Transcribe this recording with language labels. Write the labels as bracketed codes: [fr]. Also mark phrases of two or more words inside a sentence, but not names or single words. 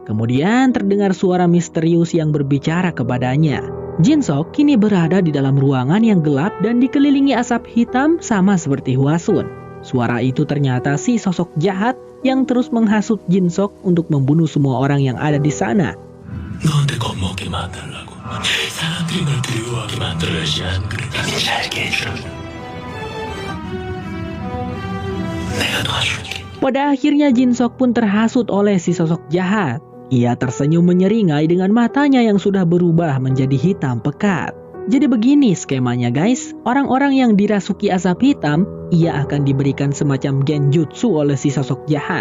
[id] Kemudian terdengar suara misterius yang berbicara kepadanya. Jin Sok kini berada di dalam ruangan yang gelap dan dikelilingi asap hitam sama seperti Hwasun. Suara itu ternyata si sosok jahat yang terus menghasut Jin Sok untuk membunuh semua orang yang ada di sana. [ko] 너한테 겁먹게 만들라고 사람들이 널 두려워하게 만들어야지 안 그래 나는 잘게 해주라고 내가 도와줄게. [id] Pada akhirnya Jin Sok pun terhasut oleh si sosok jahat. Ia tersenyum menyeringai dengan matanya yang sudah berubah menjadi hitam pekat. Jadi begini skemanya guys, orang-orang yang dirasuki asap hitam, ia akan diberikan semacam genjutsu oleh si sosok jahat.